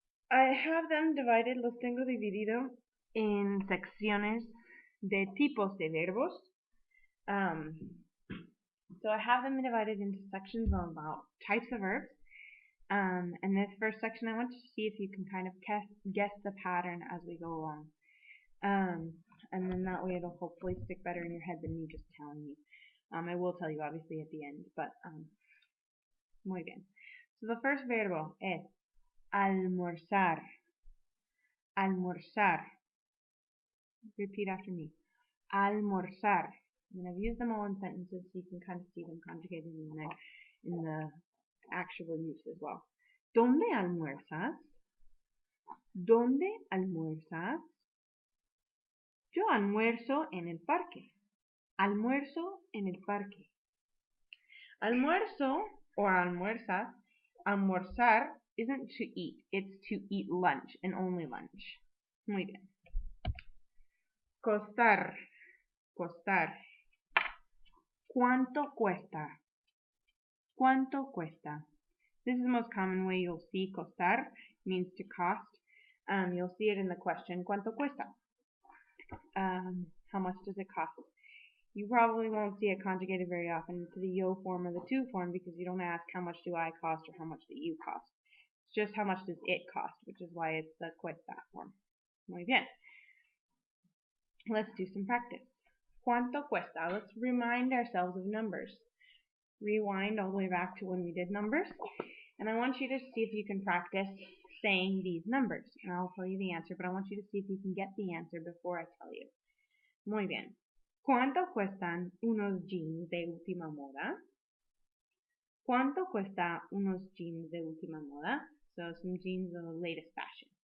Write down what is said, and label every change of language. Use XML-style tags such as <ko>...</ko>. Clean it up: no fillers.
<en>I have them divided,</en> <es>los tengo dividido en secciones de tipos de verbos.</es> <en>So I have them divided into sections about types of verbs. And this first section, I want you to see if you can kind of guess the pattern as we go along. And then that way it'll hopefully stick better in your head than me just telling you. I will tell you obviously at the end, but</en> <es>muy bien.</es> <en>So the first</en> <es>verbo es</es> <en>almorzar. Almorzar. Repeat after me. Almorzar. And I've used them all in sentences so you can kind of see them conjugated in the actual use as well.</en> <es>¿Dónde almuerzas? ¿Dónde almuerzas? Yo almuerzo en el parque. Almuerzo en el parque.</es> <en>Almuerzo or almuerzas, almorzar isn't to eat, it's to eat lunch and only lunch.</en> <es>Muy bien. Costar. Costar. ¿Cuánto cuesta? ¿Cuánto cuesta?</es> <en>This is the most common way you'll see costar, means to cost. You'll see it in the question,</en> <es>¿cuánto cuesta?</es> <en>How much does it cost? You probably won't see it conjugated very often to the yo form or the to form because you don't ask how much do I cost or how much do you cost. It's just how much does it cost, which is why it's the cuesta form.</en> <es>Muy bien.</es> <en>Let's do some practice.</en> <es>¿Cuánto cuesta?</es> <en>Let's remind ourselves of numbers. Rewind all the way back to when we did numbers. And I want you to see if you can practice saying these numbers. And I'll tell you the answer, but I want you to see if you can get the answer before I tell you.</en> <es>Muy bien. ¿Cuánto cuestan unos jeans de última moda? ¿Cuánto cuesta unos jeans de última moda?</es> <en>So some jeans of the latest fashion.</en>